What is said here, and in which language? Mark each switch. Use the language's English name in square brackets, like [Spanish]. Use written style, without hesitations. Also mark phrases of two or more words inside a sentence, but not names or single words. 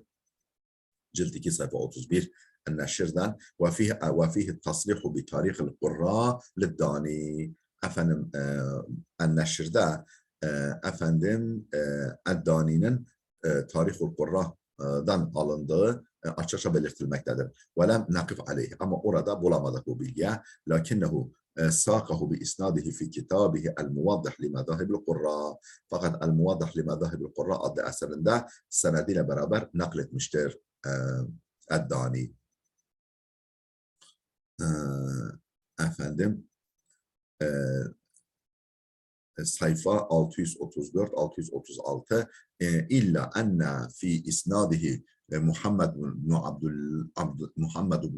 [Turkish] Cilt 2 sayfa 31 en-neşr'den [Arabic] وفيه تصريح بتاريخ القراء للداني. [Turkish] Efendim en-neşr'de efendim Eddani'nin Tarihul Qurra'dan alındığı açıkça belirtilmektedir. [Arabic] وَلَمْ نَقِفْ عَلَيْهِ [Turkish] Ama orada bulamadık bu bilgiye. [Arabic] لَكِنَّهُ سَاقَهُ بِإِسْنَادِهِ فِي كِتَابِهِ الْمُوَضِّحِ لِمَذَاهِبِ الْقُرَّى [Turkish] Fakat El-Muvaddih [Arabic] لِمَذَاهِبِ الْقُرَّى [Turkish] adlı eserinde senediyle beraber nakletmiştir Eddani. Efendim sayfa [Arabic] 634-636 إلا أن في إسناده محمد بن